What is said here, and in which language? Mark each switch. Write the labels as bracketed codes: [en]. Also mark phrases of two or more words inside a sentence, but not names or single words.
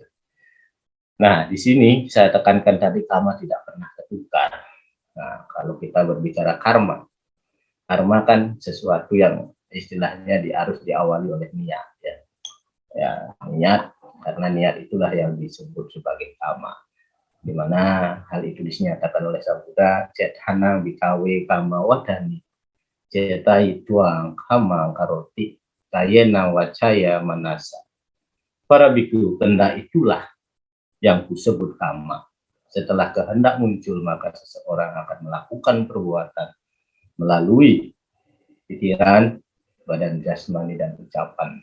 [id] Nah, di sini saya tekankan tadi karma tidak pernah tertukar. Nah, kalau kita berbicara karma, karma kan sesuatu yang istilahnya harus diawali oleh niat ya. Ya, niat, karena niat itulah yang disebut sebagai karma. Di mana hal itu dinyatakan oleh Sang Buddha, [pi] cetana bikawe kama wadani, cetai tuang kama karoti, kayena wacaya manasa. [id] Para biku, benda itulah yang kusebut kama. Setelah kehendak muncul, maka seseorang akan melakukan perbuatan melalui pikiran, badan jasmani, dan ucapan.